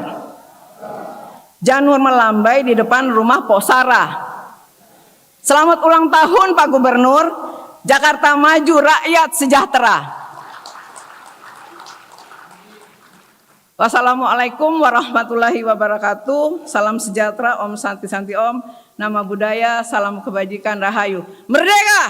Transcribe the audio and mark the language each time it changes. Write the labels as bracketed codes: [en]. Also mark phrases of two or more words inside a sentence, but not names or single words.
[id] Janur melambai di depan rumah Posara. Selamat ulang tahun Pak Gubernur. Jakarta maju, rakyat sejahtera. [ar] والسلام عليكم ورحمة الله وبركاته. [id] Salam sejahtera, [sa] ॐ शान्ति शान्ति ॐ. [id] Nama budaya, salam kebajikan, rahayu. Merdeka!